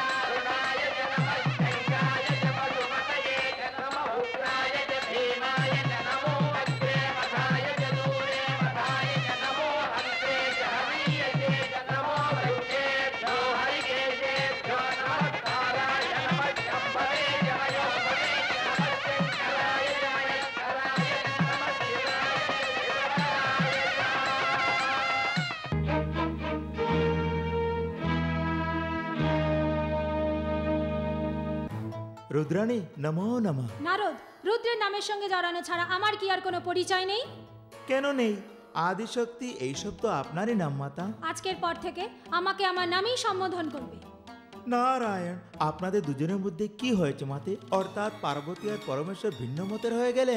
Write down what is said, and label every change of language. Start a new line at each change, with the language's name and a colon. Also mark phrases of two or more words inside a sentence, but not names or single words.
Sanskrit: अरुणाय च नमः शङ्काय च मधुमतये च नमः उग्राय च भीमाय च नमो अग्रे मथाय च दूरे मथाय च नमो हन्त्रे च हरीयसे च नमो वृक्षेभ्यो हरिकेशेभ्यो नमस्काराय नमः शम्भवे च मयोभवे च नमः शङ्कराय च मयस्कराय च नमः शिवाय
Bangla: রুদ্রাণী নমো নমঃ। নারদ, রুদ্রের নামের সঙ্গে জড়ানো ছাড়া আমার কি আর কোনো পরিচয় নেই? কেন নেই? আদিশক্তি এইসব তো আপনারই নাম মাতা। আজকের পর থেকে আমাকে আমার নামেই সম্বোধন করবে। নারায়ণ, আপনাদের দুজনের মধ্যে কি হয়েছে মাতে? অর্থাৎ পার্বতী আর পরমেশ্বর ভিন্ন মতের হয়ে গেলেন?